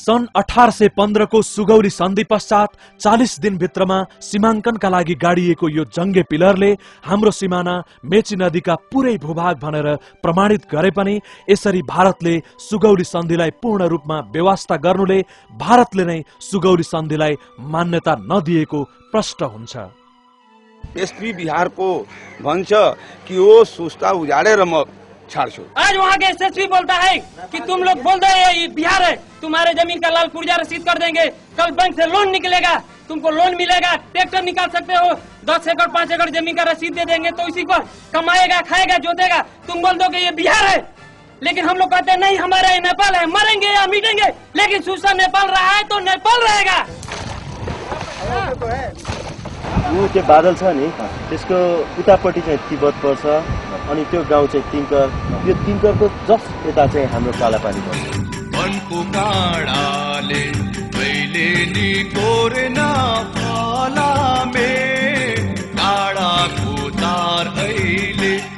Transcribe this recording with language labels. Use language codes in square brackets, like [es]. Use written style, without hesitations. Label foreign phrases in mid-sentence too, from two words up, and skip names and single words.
[ne] सन् 1815 को सुगौली सन्धि पश्चात 40 दिनभित्रमा सीमाङ्कनका लागि गाडिएको यो जङ्गे पिलरले हाम्रो सिमाना मेची नदीका पुरै भूभाग भनेर प्रमाणित गरे पनि यसरी भारतले सुगौली सन्धिलाई पूर्ण रूपमा व्यवस्था गर्नुले भारतले नै सुगौली सन्धिलाई मान्यता नदिएको प्रश्न हुन्छ। एसपी बिहारको भन्छ कि वो सुस्ता उजाडेर म छाड्छु। [hi] आज वहाँ के एसएसपी बोलता है कि तुम लोग बोल रहे हैं ये बिहार है, तुम्हारे जमीन का लाल पुर्जा रसीद कर देंगे, कल बैंक से लोन निकलेगा, तुमको लोन मिलेगा, ट्रैक्टर निकाल सकते हो, 10 एकड़ 5 एकड़ जमीन का रसीद दे देंगे तो इसी को कमाएगा, खाएगा, जोतेगा। तुम बोल दो कि ये बिहार है, लेकिन हम लोग कहते हैं नहीं हमारा ये नेपाल है, मरेंगे या मिटेंगे, लेकिन सूचना नेपाल रहा है तो नेपाल रहेगा। [ne] यो त्यो बादल छ नि त्यसको उतापट्टि चाहिँ तिब्बत पर्छ अनि त्यो गाउँ चाहिँ तिङ्कर, यो तिङ्करको जस्ट यता चाहिँ हाम्रो कालापानी पर्छ। वनको काँडाले कहिले कोरेना फलामे काँडाको तार अहिले